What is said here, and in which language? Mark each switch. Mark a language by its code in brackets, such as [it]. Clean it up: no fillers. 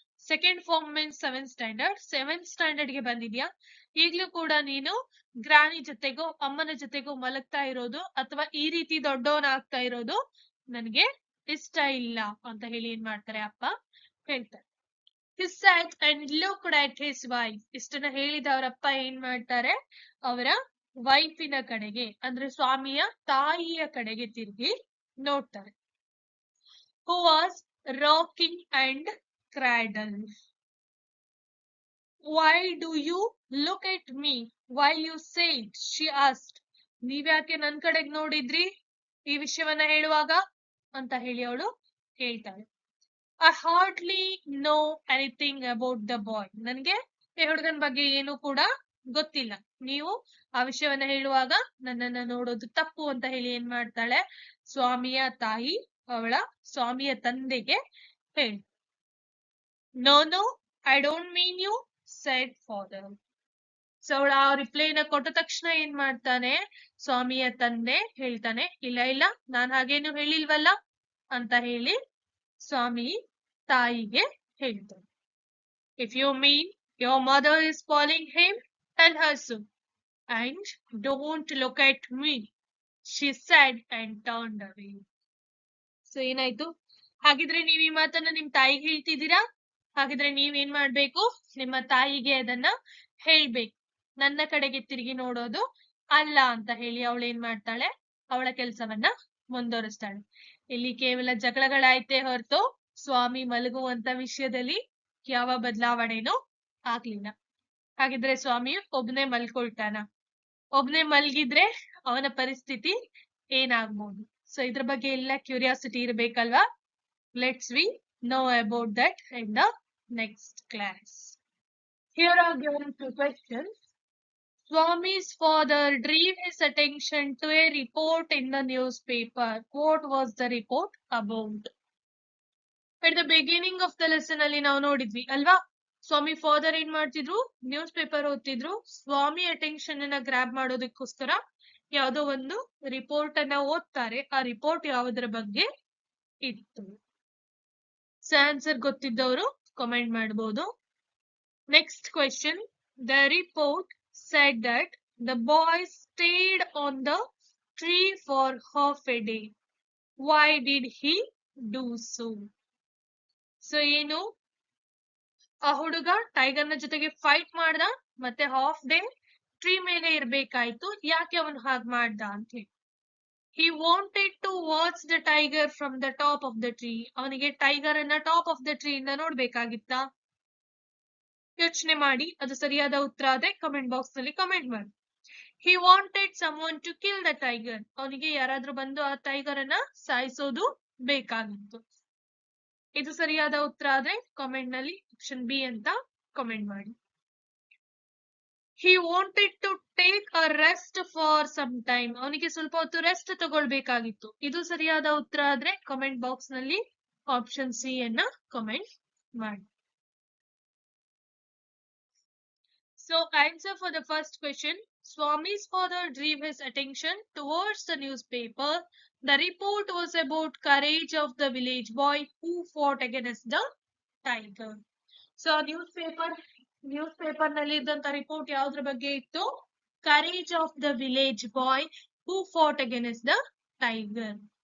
[en] Second form means 7th standard. [kn] 7th standard ಗೆ ಬಂದಿದ್ಯಾ, ಈಗ್ಲೂ ಕೂಡ ನೀನು ಗ್ರಾನಿ ಜೊತೆಗೋ ಅಮ್ಮನ ಜೊತೆಗೋ ಮಲಗ್ತಾ ಇರೋದು ಅಥವಾ ಈ ರೀತಿ ದೊಡ್ಡವನ್ ಆಗ್ತಾ ಇರೋದು ನನ್ಗೆ ಇಷ್ಟ ಇಲ್ಲ ಅಂತ ಹೇಳಿ ಏನ್ ಮಾಡ್ತಾರೆ, ಅಪ್ಪ ಹೇಳ್ತಾರೆ. [en] He sat and looked at his wife. [kn] ಇಷ್ಟನ್ನ ಹೇಳಿದವರಪ್ಪ ಏನ್ ಮಾಡ್ತಾರೆ, ಅವರ ವೈಫಿನ ಕಡೆಗೆ ಅಂದ್ರೆ ಸ್ವಾಮಿಯ ತಾಯಿಯ ಕಡೆಗೆ ತಿರುಗಿ ನೋಡ್ತಾರೆ. [en] Who was rocking and cradled. Why do you look at me while you say it? She asked. [kn] ನೀವ್ಯಾಕೆ ನನ್ ಕಡೆಗೆ ನೋಡಿದ್ರಿ ಈ ವಿಷಯವನ್ನ ಹೇಳುವಾಗ ಅಂತ ಹೇಳಿ ಅವಳು ಹೇಳ್ತಾಳೆ. [en] I hardly know anything about the boy. [kn] ನನ್ಗೆ ಈ ಹುಡುಗನ ಬಗ್ಗೆ ಏನು ಕೂಡ ಗೊತ್ತಿಲ್ಲ. ನೀವು ಆ ವಿಷಯವನ್ನ ಹೇಳುವಾಗ ನನ್ನನ್ನ ನೋಡೋದು ತಪ್ಪು ಅಂತ ಹೇಳಿ ಏನ್ ಮಾಡ್ತಾಳೆ, ಸ್ವಾಮಿಯ ತಾಯಿ ಅವಳ ಸ್ವಾಮಿಯ ತಂದೆಗೆ ಹೇಳಿ. [en] No no I don't mean you said father. [kn] So ಅವಳ ಆ ರಿಪ್ಲೈನ ಕೊಟ್ಟ ತಕ್ಷಣ ಏನ್ ಮಾಡ್ತಾನೆ, ಸ್ವಾಮಿಯ ತಂದೆ ಹೇಳ್ತಾನೆ, ಇಲ್ಲ ಇಲ್ಲ ನಾನ್ ಹಾಗೇನು ಹೇಳಿಲ್ವಲ್ಲ ಅಂತ ಹೇಳಿ ಸ್ವಾಮಿ ತಾಯಿಗೆ ಹೇಳ್ತಾನೆ. [en] If you mean your mother is calling him, tell her so. And don't look at me, she said and turned away. [kn] So ಏನಾಯ್ತು? ಹಾಗಿದ್ರೆ ನೀವ್ ಈ ಮಾತನ್ನ ನಿಮ್ ತಾಯಿಗೆ ಹೇಳ್ತಿದ್ದೀರಾ? ಹಾಗಿದ್ರೆ ನೀವೇನ್ ಮಾಡ್ಬೇಕು? ನಿಮ್ಮ ತಾಯಿಗೆ ಅದನ್ನ ಹೇಳ್ಬೇಕು. ನನ್ನ ಕಡೆಗೆ ತಿರುಗಿ ನೋಡೋದು ಅಲ್ಲ ಅಂತ ಹೇಳಿ ಅವಳು ಏನ್ ಮಾಡ್ತಾಳೆ? ಅವಳ ಕೆಲಸವನ್ನ ಮುಂದುವರಿಸ್ತಾಳೆ. ಇಲ್ಲಿ ಕೇವಲ ಜಗಳಗಳಾಯ್ತೇ ಹೊರತು ಸ್ವಾಮಿ ಮಲಗುವಂತ ವಿಷಯದಲ್ಲಿ ಯಾವ ಬದಲಾವಣೆನೂ ಆಗ್ಲಿಲ್ಲ. ಹಾಗಿದ್ರೆ ಸ್ವಾಮಿ ಒಬ್ನೇ ಮಲ್ಕೊಳ್ತಾನ? ಒಬ್ನೇ ಮಲ್ಗಿದ್ರೆ ಅವನ ಪರಿಸ್ಥಿತಿ ಏನಾಗ್ಬೋದು? ಸೊ ಇದ್ರ ಬಗ್ಗೆ ಎಲ್ಲ curiosity ಇರ್ಬೇಕಲ್ವಾ? [en] Let's we know about that in the next class. Here are given two questions. Swami's father drew his attention to a report in the newspaper. What was the report about? At the beginning of the lesson [kn] ಅಲ್ಲಿ ನಾವು ನೋಡಿದ್ವಿ ಅಲ್ವಾ? ಸ್ವಾಮಿ father ಏನ್ ಮಾಡ್ತಿದ್ರು? News paper ಓದ್ತಿದ್ರು. ಸ್ವಾಮಿ attention ಅನ್ನ grab ಮಾಡೋದಕ್ಕೋಸ್ಕರ ಯಾವುದೋ ಒಂದು ರಿಪೋರ್ಟ್ ಅನ್ನ ಓದ್ತಾರೆ. ಆ ರಿಪೋರ್ಟ್ ಯಾವುದರ ಬಗ್ಗೆ ಇತ್ತು? ಸೊ ಆನ್ಸರ್ ಗೊತ್ತಿದ್ದವರು ಕಾಮೆಂಟ್ ಮಾಡಬಹುದು. [en] Next question. The report said that the boy stayed on the tree for half a day. Why did he do so? [kn] So ಏನು? ಆ ಹುಡುಗ ಟೈಗರ್ನ ಜೊತೆಗೆ ಫೈಟ್ ಮಾಡ್ದ, ಮತ್ತೆ ಹಾಫ್ ಡೇ ಟ್ರೀ ಮೇಲೆ ಇರ್ಬೇಕಾಯ್ತು. ಯಾಕೆ ಅವನು ಹಾಗೆ ಮಾಡ್ದ ಅಂತ ಹೇಳಿ. [en] He wanted to watch the tiger from the top of the tree. [kn] ಅವನಿಗೆ ಟೈಗರ್ ಅನ್ನ [en] top of the tree [kn] ಇಂದ ನೋಡ್ಬೇಕಾಗಿತ್ತ? ಯೋಚನೆ ಮಾಡಿ. ಅದು ಸರಿಯಾದ ಉತ್ತರ ಆದ್ರೆ ಕಮೆಂಟ್ ಬಾಕ್ಸ್ ನಲ್ಲಿ ಕಮೆಂಟ್ ಮಾಡಿ. [en] He wanted someone to kill the tiger. [kn] ಅವನಿಗೆ ಯಾರಾದ್ರೂ ಬಂದು ಆ ಟೈಗರ್ ಅನ್ನ ಸಾಯಿಸೋದು ಬೇಕಾಗಿತ್ತು. ಇದು ಸರಿಯಾದ ಉತ್ತರ ಆದ್ರೆ ಕಾಮೆಂಟ್ ನಲ್ಲಿ ಆಪ್ಷನ್ ಬಿ ಅಂತ ಕಾಮೆಂಟ್ ಮಾಡಿ. [en] He wanted to take a rest for some time. [kn] ಅವನಿಗೆ ಸ್ವಲ್ಪ ಹೊತ್ತು ರೆಸ್ಟ್ ತಗೊಳ್ಬೇಕಾಗಿತ್ತು. ಇದು ಸರಿಯಾದ ಉತ್ತರ ಆದ್ರೆ ಕಾಮೆಂಟ್ ಬಾಕ್ಸ್ ನಲ್ಲಿ ಆಪ್ಷನ್ ಸಿ ಅನ್ನ ಕಾಮೆಂಟ್ ಮಾಡಿ. [en] So answer for the first question. Swami's father drew his attention towards the newspaper. The report was about courage of the village boy who fought against the tiger. [kn] So news paper ನಲ್ಲಿ ಇದ್ದಂತ report ಯಾವ್ದ್ರ ಬಗ್ಗೆ ಇತ್ತು? [en] Courage of the village boy who fought against the tiger.